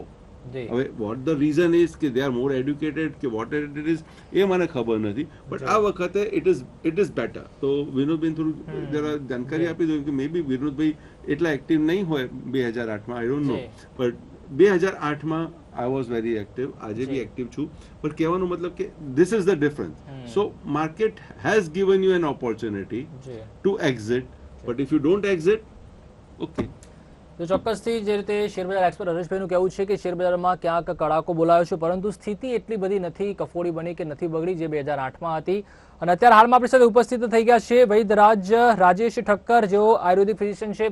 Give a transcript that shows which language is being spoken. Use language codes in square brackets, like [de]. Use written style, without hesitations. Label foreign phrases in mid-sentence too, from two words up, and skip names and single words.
[en] હવે what the reason is કે they are more educated કે what it is [gu] એ મને ખબર નથી, [en] બટ [gu] આ વખતે [en] it is better. [gu] તો વિનોદભાઈ થોડું જરા જાણકારી આપી દઉં કે [en] may be [gu] વિનોદભાઈ એટલા એક્ટિવ નહીં હોય 2008માં, [en] I don't know, but [gu] 2008માં [en] I was very active. [gu] આજે બી એક્ટિવ છું. પણ કહેવાનો મતલબ કે [en] this is the difference. So market has given you an opportunity to exit, but if you don't exit, okay. [gu] તો ચોક્કસથી જે રીતે શેરબજાર એક્સપર્ટ હરેશભાઈનું કહેવું છે કે શેરબજારમાં ક્યાંક કડાકો બોલાયો છે, પરંતુ સ્થિતિ એટલી બધી નથી કફોડી બની કે નથી બગડી જે 2008માં હતી. અને અત્યારે હાલમાં આપણી સાથે ઉપસ્થિત થઈ ગયા છે વૈદ્યરાજ રાજેશ ઠક્કર, જેઓ [en] ayurvedic physician [gu] છે.